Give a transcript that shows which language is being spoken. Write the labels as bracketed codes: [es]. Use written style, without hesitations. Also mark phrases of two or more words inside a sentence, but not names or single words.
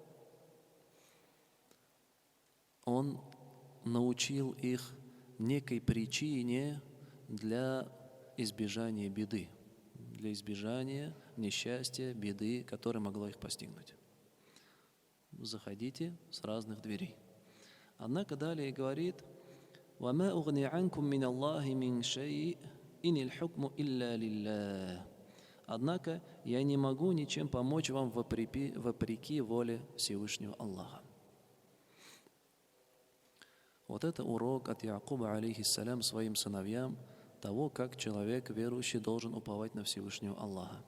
[ru] Он научил их некой причине для избежания беды, для избежания несчастья, беды, которое могло их постигнуть. Заходите с разных дверей. Однако далее говорит: [ar] وَمَا أُغْنِي عَنْكُم مِّنَ اللَّهِ مِنْ شَيْءٍ إِنِ الْحُكْمُ إِلَّا لِلَّهِ. [ru] Однако я не могу ничем помочь вам вопреки воле Всевышнего Аллаха. Вот это урок от Якуба, алейхиссалям, своим сыновьям, того, как человек верующий должен уповать на Всевышнего Аллаха.